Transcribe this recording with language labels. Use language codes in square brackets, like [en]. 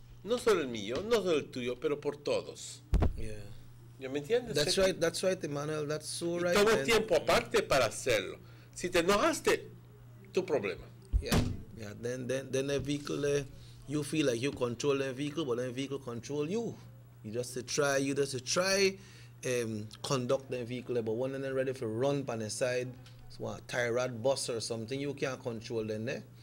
[es] No solo el mío, no solo el tuyo, pero por todos. [en] Yeah. [es] ¿Ya me entiendes? [en] That's right, Emmanuel, that's so right. [es] Toma tiempo aparte para hacerlo. Si te enojaste, tu problema. [en] Yeah. Yeah, then the vehicle, you feel like you control the vehicle, but the vehicle control you. You just to try conduct the vehicle, but when they're ready for run on the side, so a tie rod bus or something, you can't control them there.